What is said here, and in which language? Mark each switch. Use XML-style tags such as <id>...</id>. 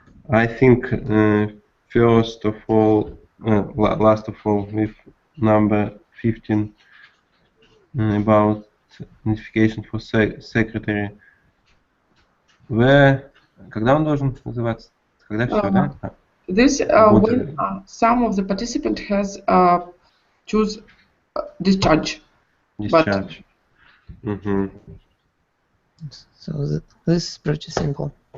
<en>I think first of all, last of all, with number 15 about notification for secretary. Where,</en> <ru>когда он должен называться? Когда все, да?</ru> <en>This when some of the participant has choose discharge. Discharge. So this is pretty simple.</en>